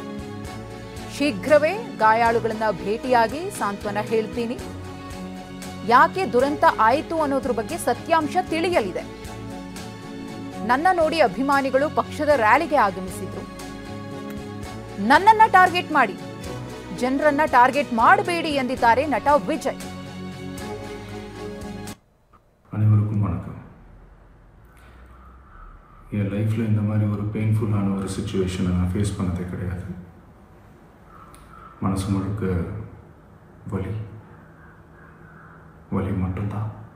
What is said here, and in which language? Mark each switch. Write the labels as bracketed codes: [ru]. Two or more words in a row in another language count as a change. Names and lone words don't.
[kn] ಶೀಘ್ರವೇ ಗಾಯಾಳುಗಳನ್ನ ಭೇಟಿಯಾಗಿ ಸಾಂತ್ವನ ಹೇಳ್ತೀನಿ. ಯಾಕೆ ದುರಂತ ಆಯಿತು ಅನ್ನೋದ್ರ ಬಗ್ಗೆ ಸತ್ಯಾಂಶ ತಿಳಿಯಲಿದೆ. ನನ್ನ ನೋಡಿ ಅಭಿಮಾನಿಗಳು ಪಕ್ಷದ ರ್ಯಾಲಿಗೆ ಆಗಮಿಸಿದ್ರು. ನನ್ನನ್ನ ಟಾರ್ಗೆಟ್ ಮಾಡಿ, ಜನರನ್ನ ಟಾರ್ಗೆಟ್ ಮಾಡಬೇಡಿ ಎಂದಿದ್ದಾರೆ ನಟ விஜய். [ta] அனைவருக்கும் வணக்கம். என் லைஃப்பில் இந்த மாதிரி ஒரு பெயின்ஃபுல்லான ஒரு சிச்சுவேஷனை நான் ஃபேஸ் பண்ணதே கிடையாது. மனசு முழுக்க வலி மட்டும்தான்.